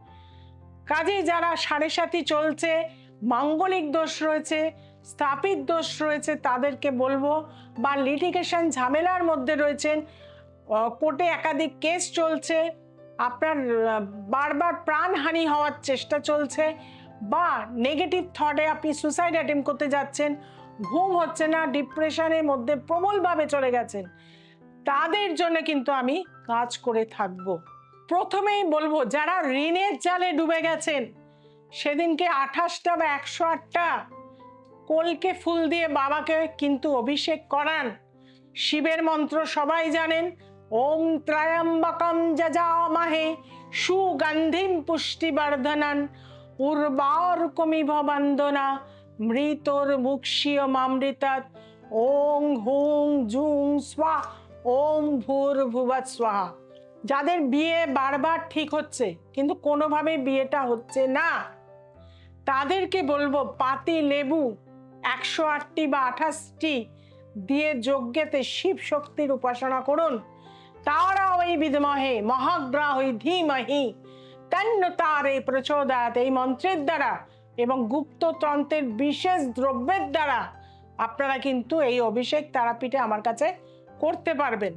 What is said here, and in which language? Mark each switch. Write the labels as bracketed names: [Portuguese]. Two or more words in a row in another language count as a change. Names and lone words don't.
[Bangla] কাজে যারা 7.5 চলছে, মাঙ্গলিক দোষ রয়েছে, স্থাপিত দোষ রয়েছে, তাদেরকে বলবো, বা লিটিগেশন ঝামেলার মধ্যে রয়েছেন, কোর্টে একাধিক কেস চলছে, আপনার বারবার প্রাণহানি হওয়ার চেষ্টা চলছে, বা [English] negative thought [Bangla] আপনি [English] suicide attempt [Bangla] করতে যাচ্ছেন, ঘুম হচ্ছে না, ডিপ্রেশনের মধ্যে প্রবলভাবে চলে গেছেন, তাদের জন্য কিন্তু আমি কাজ করে থাকব। প্রথমেই বলবো, যারা ঋণের জালে ডুবে গেছেন, সেদিনকে 28টা বা 108টা কলকে ফুল দিয়ে বাবাকে কিন্তু অভিষেক করান। শিবের মন্ত্র সবাই জানেন, [Sanskrit] ওম ত্রয়ম্বকম যজামহে সুগন্ধিম পুষ্টিবর্ধনং উর্বারুকমিভ বন্দনা মৃতোর মুক্ষীয়মামৃতাৎ ওং হুং জুং স্বাহা ওম ভূর্ভুবঃ স্বাহা। [Bangla] যাদের বিয়ে বারবার ঠিক হচ্ছে কিন্তু কোনোভাবে বিয়েটা হচ্ছে না, তাদেরকে বলবো পাতি লেবু 108টি বা 28টি দিয়ে যজ্ঞেতে শিব শক্তির উপাসনা করুন। তারা ওই [Sanskrit] বিদ্মহে মহাগ্রাহী ধীমহি তন্ন তারে প্রচোদয়াৎ, [Bangla] এই মন্ত্রের দ্বারা এবং গুপ্ততন্ত্রের বিশেষ দ্রব্যের দ্বারা আপনারা কিন্তু এই অভিষেক তারাপীঠে আমার কাছে করতে পারবেন।